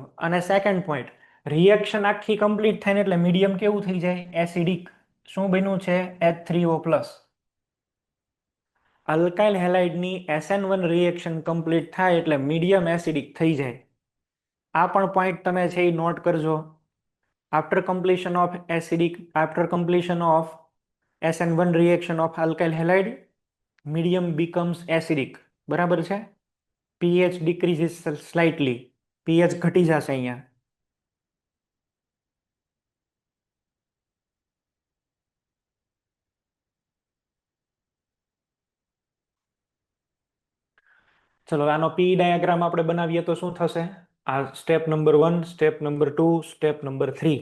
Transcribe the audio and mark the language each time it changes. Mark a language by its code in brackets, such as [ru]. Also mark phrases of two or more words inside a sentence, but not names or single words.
[gu] અને સેકન્ડ પોઈન્ટ, રિએક્શન આખી કમ્પ્લીટ થાય ને એટલે મીડિયમ કેવું થઈ જાય? એસિડિક. શું બન્યું છે? H3O+. અલ્કાઇલ હેલાઇડની SN1 રિએક્શન કમ્પ્લીટ થાય એટલે મીડિયમ એસિડિક થઈ જાય. આ પણ પોઈન્ટ તમે છે એ નોટ કરજો. [en] after completion of SN1 reaction of alkyl halide, medium becomes acidic. [gu] બરાબર છે. [en] pH decreases slightly. [gu] pH ઘટી જશે અહીંયા. ચલો આનો પી ડાયાગ્રામ આપણે બનાવીએ તો શું થશે? આ [en] step number [gu] 1, [en] step number [gu] 2, [en] step number [gu] 3.